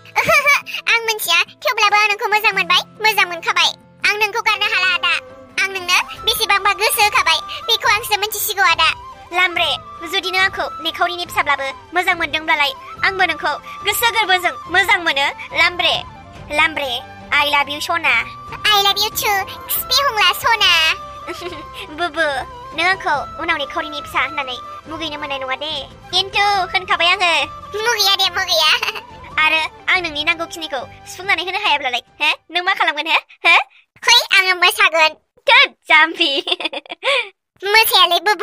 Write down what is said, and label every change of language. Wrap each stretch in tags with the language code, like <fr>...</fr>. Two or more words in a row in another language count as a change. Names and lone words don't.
<brx>आं मिथिया थेवब्लाबो आं नोंखौ मोजां मोनबाय मोजां मोनखाबाय आं नोंखौ गारनो हाला आदा आं नोंनो बेसेबांबा गोसो होखाबाय बेखौ आंसो मिथिसिगौ आदा लामब्रे जुदि नों आंखौ निखावरिनि फिसाब्लाबो मोजां मोनदोंब्लालाय आंबो नोंखौ गोसो गोरबोजों मोजां मोनो लामब्रे लामब्रे</brx> <en>I love you</en> <brx>सना</brx> <en>I love you too</en> <brx>खिस्पि हंला सना बुबु नों आंखौ उनाव निखावरिनि फिसा होननानै मुगैनो मोननाय नङा दे खिन्थु होनखाबाय आङो मुगैया दे मुगैया आरो आं नोंनि नांगौखिनिखौ सुफुंनानै होनो हायाब्लालाय हो नों मा खालामगोन हो हो फै आङो मोसागोन थोद जाम्बि मोसायालै बुबु</brx>